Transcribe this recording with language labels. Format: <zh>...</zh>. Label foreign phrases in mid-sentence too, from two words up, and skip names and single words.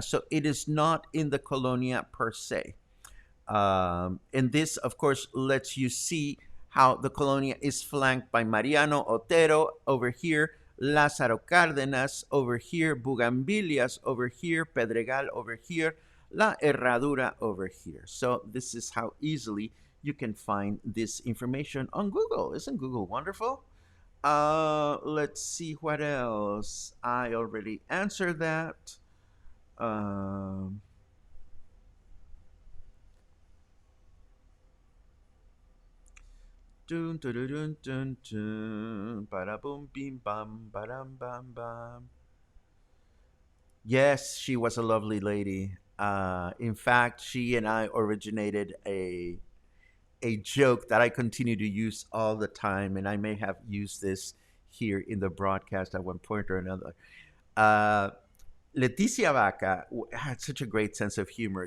<en>So it is not in the colonia per se. And this, of course, lets you see how the colonia is flanked by Mariano Otero over here, Lázaro Cárdenas over here, Bugambilias over here, Pedregal over here, La Herradura over here. So this is how easily you can find this information on Google. Isn't Google wonderful? Let's see what else. I already answered that. Um, Dun dun dun dun dun dun. Bada boom bim bam badam bam bam. Yes, she was a lovely lady. In fact, she and I originated a joke that I continue to use all the time, and I may have used this here in the broadcast at one point or another. Uh, Leticia Vaca had such a great sense of humor.</en>